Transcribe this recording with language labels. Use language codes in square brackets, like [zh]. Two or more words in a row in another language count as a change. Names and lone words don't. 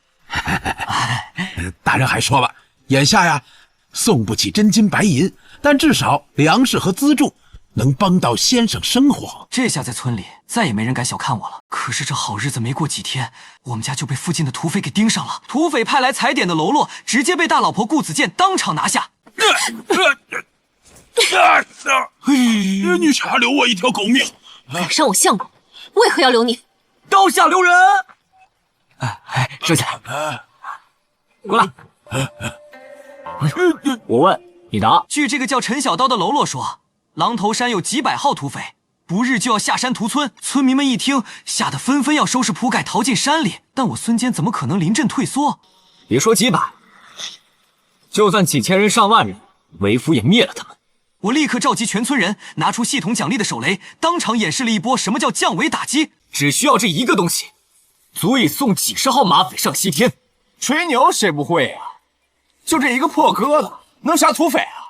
[zh] 大人還說了，眼下呀，送不起真金白銀，但至少糧食和資助能幫到先生生活。這下在村裡再也沒人敢小看我了。可是這好日子沒過幾天，我們家就被附近的土匪給盯上了。土匪派來踩點的嘍囉，直接被大老婆顧子健當場拿下。你差留我一條狗命！敢傷我相公，為何要留你？刀下留人！收起來，過來。我問你答。據這個叫陳小刀的嘍囉說，狼頭山有幾百號土匪，不日就要下山屠村。村民們一聽，嚇得紛紛要收拾鋪蓋逃進山裡。但我孫堅怎麼可能臨陣退縮？別說幾百，就算幾千人上萬人，為夫也滅了他們。我立刻召集全村人，拿出系统奖勵的手雷，当场演示了一波什么叫降维打击。只需要这一个东西，足以送几十号马匪上西天。吹牛谁不会啊？就这一个破疙瘩，能杀土匪啊？